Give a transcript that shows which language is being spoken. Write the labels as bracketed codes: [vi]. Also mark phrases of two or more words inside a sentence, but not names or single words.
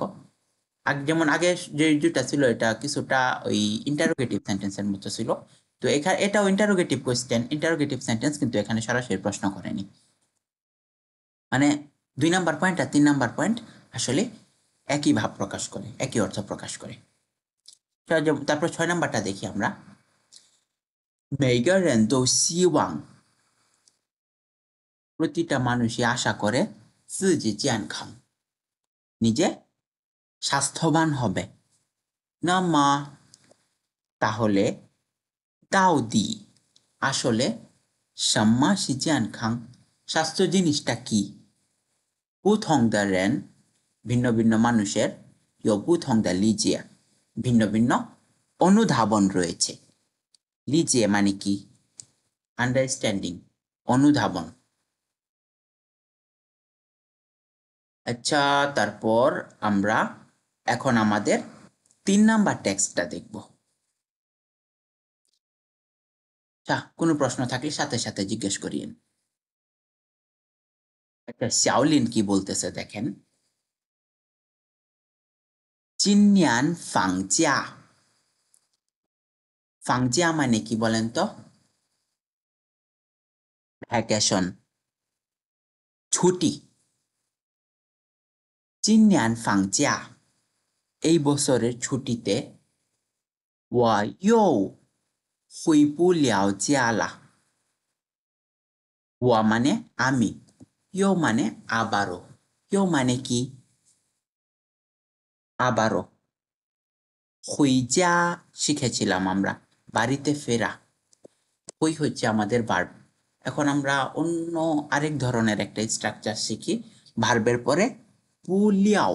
[bn] যেমন আগে যে দুটা ছিল এটা কিছুটা ওই [en] interrogative sentence's [bn] মতো ছিল, তো এখানে এটাও [en] interrogative question, interrogative sentence, [bn] কিন্তু এখানে সরাসরি প্রশ্ন করেনি। মানে 2 নাম্বার পয়েন্ট আর 3 নাম্বার পয়েন্ট আসলে একই ভাব প্রকাশ করে, একই অর্থ প্রকাশ করে। তারপর 6 নাম্বারটা দেখি আমরা, [zh] 每个人都希望 [bn] প্রতিটা মানুষই আশা করে [zh] 自己健康 [bn] নিজে স্বাস্থ্যবান হবে। না মা, তাহলে দাউদি আসলে [zh] 什么是健康 [bn] স্বাস্থ্য জিনিসটা কি। [zh] 不同的人 [bn] ভিন্ন ভিন্ন মানুষের [zh] 有不同的理解 [bn] ভিন্ন ভিন্ন অনুধাবন রয়েছে। লিজিয়ে মানে কি, আন্ডারস্ট্যান্ডিং, অনুধাবন। আচ্ছা, তারপর আমরা এখন আমাদের 3 নাম্বার টেক্সটটা দেখব। আচ্ছা, কোনো প্রশ্ন থাকলে সাথে সাথে জিজ্ঞেস করিয়েন। একটা শাওলিন কি বলতেছে দেখেন, [zh] 今年放假 [bn] ফাংজিয়া মানে কি বলেন তো? ভ্যাকেশন, ছুটি। [zh] 今年放假 [bn] এই বছরের ছুটিতে [zh] 我又回不了家了 我 [bn] মানে আমি, ইউ মানে আবারও, ইউ মানে কি? আবারও। হইজা শিখেছিলাম আমরা, বাড়িতে ফেরা। হই হচ্ছে আমাদের ভার্ব। এখন আমরা অন্য আরেক ধরনের একটা স্ট্রাকচার শিখি ভার্বের পরে পুলিয়াও।